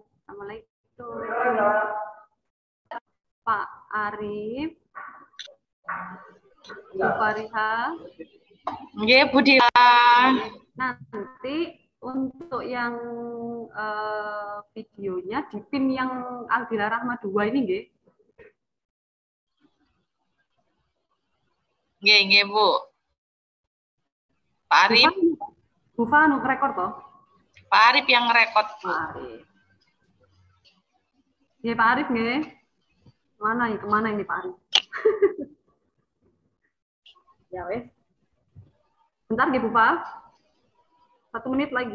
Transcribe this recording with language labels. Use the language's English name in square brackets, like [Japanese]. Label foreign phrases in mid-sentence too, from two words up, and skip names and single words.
[Indonesian] Assalamualaikum. Pak Arif, Bu Fariha. [Javanese] Nggih, Bu Dila. [Indonesian] Nanti untuk yang videonya dipin yang Aldila Rahma 2 ini nggih. [Javanese] Nggih, Bu. Pak Arif. Bu Fanu rekor toh? [Indonesian] Pak Arif yang rekod, Bu. [Javanese] Pak Arif. Nggih, Pak Arif nggih. [Indonesian] Mana ini? Kemana ini Pak Arif? [Javanese] Ya wes. [Indonesian] Bentar nggih Bu Fa. 1 menit lagi.